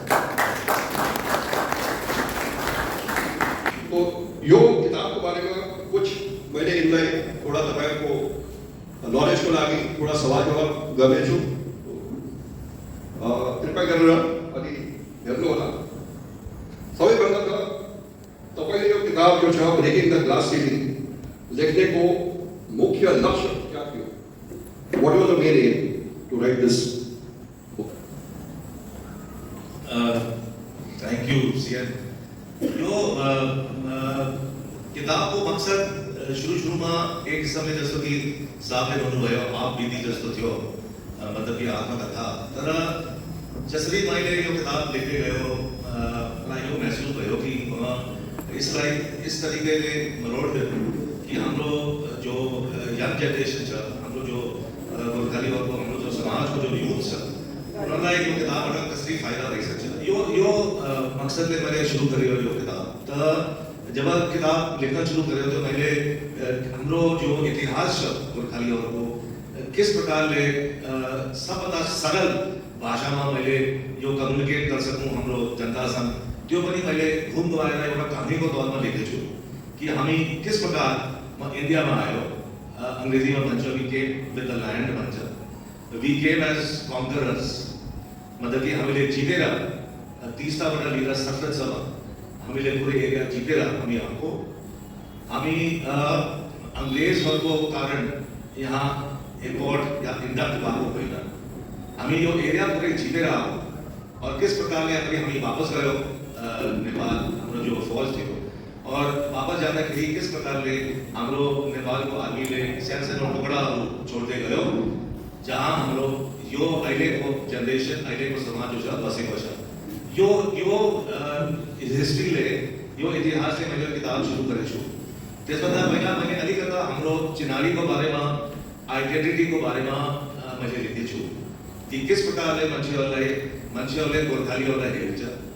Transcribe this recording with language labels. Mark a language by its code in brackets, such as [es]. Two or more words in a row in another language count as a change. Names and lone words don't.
[ne] तो यो किताबको बारेमा कुछ मैले इनलाई थोड़ा तपाईको नलेजको लागि थोड़ा सवाल जवाब गर्नेछु कृपया गरेर अलि हेर्नु होला सबैभन्दा त तपाईले यो किताब जो छ ब्रेकिङ द ग्लास सीलिंग लेख्ने को मुख्य लक्ष्य क्या थियो [en] what was the main aim to write this book thank you [ne] सीएन यो किताब को मकसद [hi] शुरू में एक समय [ne] जस्तो कि साहबले भन्नुभयो [hi] आप बीती [ne] जस्तो थियो मतलब कि आत्मकथा तर जसरी मैले यो किताब लेख्दै गयो मलाई यो महसुस भयो कि यसलाई इस तरिकाले मरोड कि हाम्रो जो [en] young generation [ne] छ हाम्रो जो गोर्खाली वर्गको हाम्रो जो समाजको जो युथ छ उनीहरूलाई यो किताबबाट कसरी फाइदा भइसक्छ यो मकसदले मैले सुरु गरेको यो किताब त [hi] जब किताब लेखना शुरू करे तो [ne] मैले हाम्रो जो इतिहास छ गोर्खालीहरूको किस प्रकारले सबभन्दा सरल भाषामा मैले यो कम्युनिकेट [hi] कर सकूं [ne] हाम्रो जनतासँग त्यो पनि मैले घुम गएर एउटा कहानीको तौरमा लेखेछु कि हामी [hi] किस प्रकार [ne] इन्डियामा आयो अंग्रेजीमा भन्छ [en] we came with the land [ne] भन्छ [en] we came as conquerors [ne] मतलब कि हामीले जितेर 30टाबाट लिएर 17सम्म हामीले पुरै एरिया जितेर हामी आएको हामी अंग्रेजहरूको कारण यहाँ इम्पोर्ट या इन्डक्ट भएको होइन हामी यो एरिया पुरै जितेर आएको और किस प्रकारले हामी वापस गयो नेपाल हाम्रो जो फौज थियो और वापस जाँदाखेरि किस प्रकारले हाम्रो नेपालको आर्मीले सानो टुकडाहरू छोड्दै गयो जहाँ हाम्रो यो अहिलेको जेनेरेसन अहिलेको समाज जो छ बसेको छ यो हिस्ट्रीले यो इतिहासले मैले किताब सुरु गरेको छु त्यसभन्दा पहिला मैले अलिकता हाम्रो चिनारीको बारेमा आइडेन्टिटीको बारेमा मैले लेखेको छु कि किस प्रकारले मान्छेहरूले गोर्खालीहरूलाई हेर्छ